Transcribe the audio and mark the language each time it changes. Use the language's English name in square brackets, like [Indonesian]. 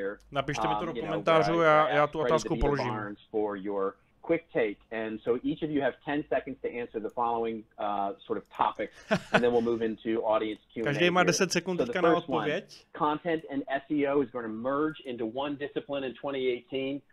[Czech] Napište mi to do komentářů, já tu otázku položím. [English] Quick take, and so each of you have 10 seconds to answer the following sort of topics, and then we'll move into audience Q&A. [Czech] Každý má 10 sekund teďka na odpověď. [English] Content and SEO is going to merge into one discipline in 2018.